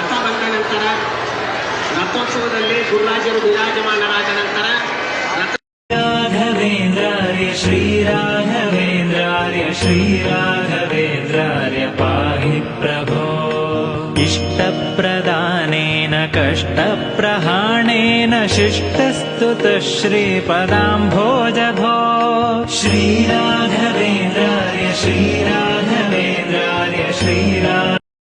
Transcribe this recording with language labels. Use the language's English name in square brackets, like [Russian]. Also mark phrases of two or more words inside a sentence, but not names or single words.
[Kannada] ಬಂದ ನಂತರ ರಥೋತ್ಸವದಲ್ಲಿ ಗುರುರಾಜರು ವಿರಾಜಮಾನರಾದ ನಂತರ [Sanskrit] ರಾಘವೇಂದ್ರಾರ್ಯ ಶ್ರೀರಾಘವೇಂದ್ರಾರ್ಯ ಶ್ರೀರಾಘವೇಂದ್ರಾರ್ಯ ಪಾಹಿ ಪ್ರಭೋ इष्टप्रदानेन कष्टप्रहाणेन शिष्टस्तुतः श्रीपदाम्भोजभो श्रीराघवेन्द्रार्य श्रीराघवेन्द्रार्य श्रीरा